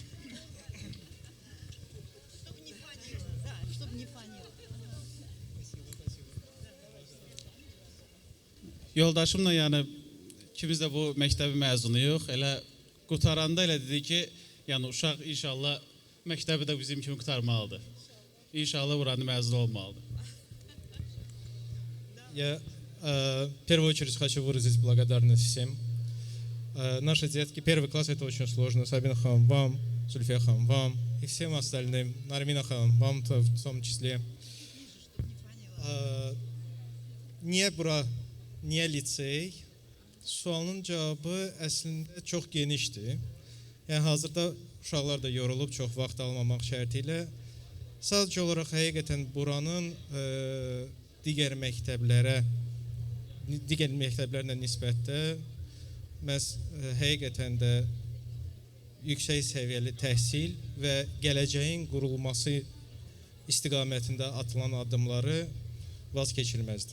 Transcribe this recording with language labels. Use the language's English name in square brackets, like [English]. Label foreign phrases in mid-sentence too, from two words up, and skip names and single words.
[Azerbaijani] Yoldaşımla yəni ikimiz də bu məktəbi məzunuyuq. Elə qutaranda elə dedi ki, yəni uşaq inşallah məktəbi də bizim kimi qutarmalıdır. İnşallah buranı məzun olmalıdır. [Russian] В первую очередь хочу выразить благодарность всем. Наши детки, первый класс это очень сложно. Сабинхам, вам, Зульфияхам, вам и всем остальным. Нарминахам, вам в том числе. [Azerbaijani] Niye bura, niye lisey? Sualın cevabı əslində çox genişdir. Yəni hazırda uşaqlar da yorulub çox vaxt almamaq şərtilə. Sadəcə olaraq həqiqətən buranın digər məktəblərlə nisbətdə məhz həqiqətən də yüksək səviyyəli təhsil və gələcəyin qurulması istiqamətində atılan addımları vazkeçilməzdir.